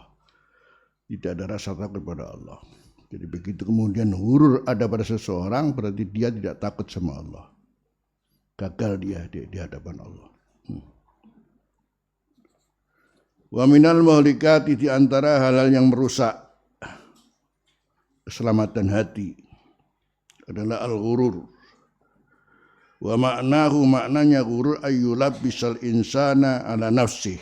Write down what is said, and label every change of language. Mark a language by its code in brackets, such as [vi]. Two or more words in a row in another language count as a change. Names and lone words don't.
[id] Tidak ada rasa takut kepada Allah. Jadi begitu kemudian gurur ada pada seseorang, berarti dia tidak takut sama Allah. Gagal dia di hadapan Allah. [ar] ومن المهلكات, [id] di antara hal-hal yang merusak keselamatan hati adalah al-ghurur. [ar] ومعناه, maknanya غرور أن يلبس الإنسان على نفسه.